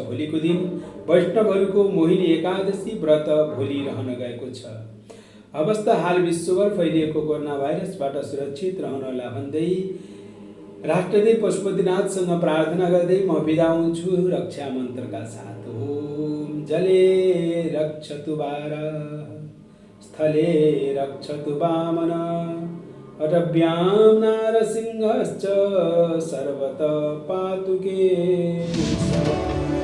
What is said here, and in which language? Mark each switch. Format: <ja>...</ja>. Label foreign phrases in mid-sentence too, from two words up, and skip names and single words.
<ne>भोलिको दिन वैष्णवहरूको मोहिनी एकादशी व्रत भोलि रहन गएको छ। अवस्था हाल विश्वभर फैलिएको कोरोना भाइरसबाट सुरक्षित रहनला भन्दै राष्ट्रदेव पशुपतिनाथसँग प्रार्थना गर्दै म बिदा हुन्छु रक्षा मन्त्रका साथ।</ne> <sa>ओम जले रक्षतु वारः, स्थले रक्षतु वामनः, अटव्यां नारसिंहश्च सर्वतः पातु केशवः।</sa>